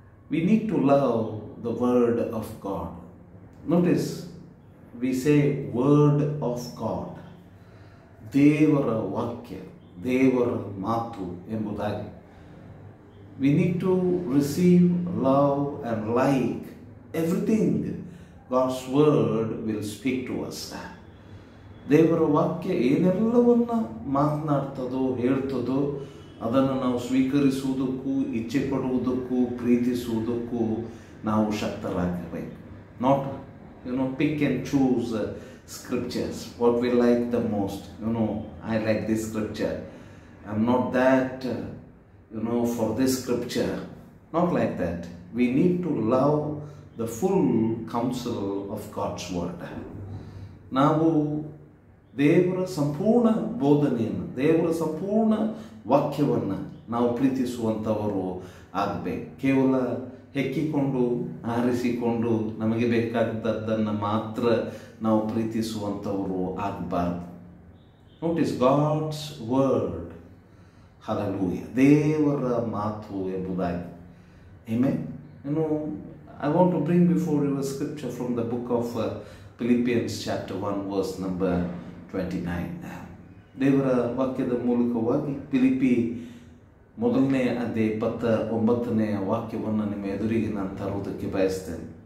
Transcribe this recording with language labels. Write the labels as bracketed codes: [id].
[en] We need to love the Word of God. Notice, we say Word of God. [kn] ದೇವರ ವಾಕ್ಯ, ದೇವರ ಮಾತು ಎಂಬುದಾಗಿ. [en] We need to receive, love and like everything God's Word will speak to us. [kn] ದೇವರ ವಾಕ್ಯ ಏನೆಲ್ಲವನ್ನ ಮಾತನಾಡ್ತದೋ ಹೇಳ್ತದೋ ಅದನ್ನು ನಾವು ಸ್ವೀಕರಿಸುವುದಕ್ಕೂ ಇಚ್ಛೆ ಪಡುವುದಕ್ಕೂ ಪ್ರೀತಿಸುವುದಕ್ಕೂ ನಾವು ಶಕ್ತರಾಗಬೇಕು. [en] Not pick and choose scriptures, what we like the most. I like this scripture, I'm not that for this scripture. Not like that. We need to love the full counsel of God's word. [kn] ನಾವು ದೇವರ ಸಂಪೂರ್ಣ ಬೋಧನೆಯನ್ನು, ದೇವರ ಸಂಪೂರ್ಣ ವಾಕ್ಯವನ್ನು ನಾವು ಪ್ರೀತಿಸುವಂಥವರು ಆಗಬೇಕು. ಕೇವಲ ಹೆಕ್ಕಿಕೊಂಡು ಆರಿಸಿಕೊಂಡು ನಮಗೆ ಬೇಕಾದದ್ದನ್ನು ಮಾತ್ರ ನಾವು ಪ್ರೀತಿಸುವಂಥವರು ಆಗಬಾರ್ದು. [en] notice, God's word, [kn] ಹಲ್ಲೆಲೂಯಾ, ದೇವರ ಮಾತು ಎಂಬುದಾಗಿ. Amen. [en] I want to bring before you a scripture from the book of Philippians chapter 1 verse number 29. [kn] ದೇವರ ವಾಕ್ಯದ ಮೂಲಕವಾಗಿ ಫಿಲಿಪ್ಪಿ ಮೊದಲನೇ ಅಧ್ಯಾಯ 29ನೇ ವಾಕ್ಯವನ್ನು ನಿಮ್ಮ ಎದುರಿಗೆ ನಾನು ತರುವುದಕ್ಕೆ ಬಯಸ್ತೇನೆ.